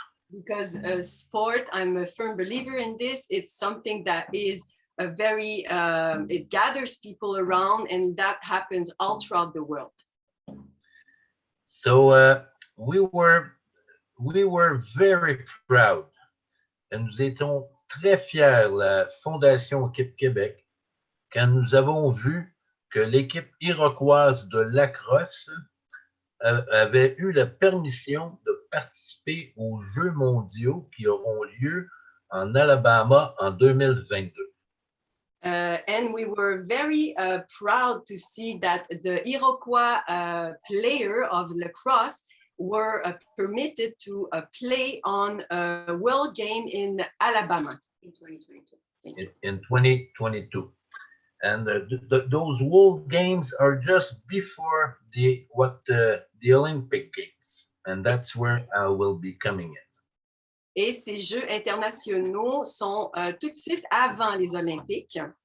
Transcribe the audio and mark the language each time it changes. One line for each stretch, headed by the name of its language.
English: Because sport, I'm a firm believer in this. It's something that is a very, it gathers people around, and that happens all throughout the world. So we were very proud,
French: et nous étions très fiers, la Fondation Équipe Québec, quand nous avons vu que l'équipe iroquoise de lacrosse avait eu la permission de participer aux Jeux mondiaux qui auront lieu en Alabama en 2022.
English: And we were very proud to see that the Iroquois player of lacrosse were permitted to play on a world game in Alabama. In 2022. In 2022. And those World Games are just before the Olympic Games. And that's where I will be coming in.
French: Et ces Jeux internationaux sont tout de suite avant les Olympiques.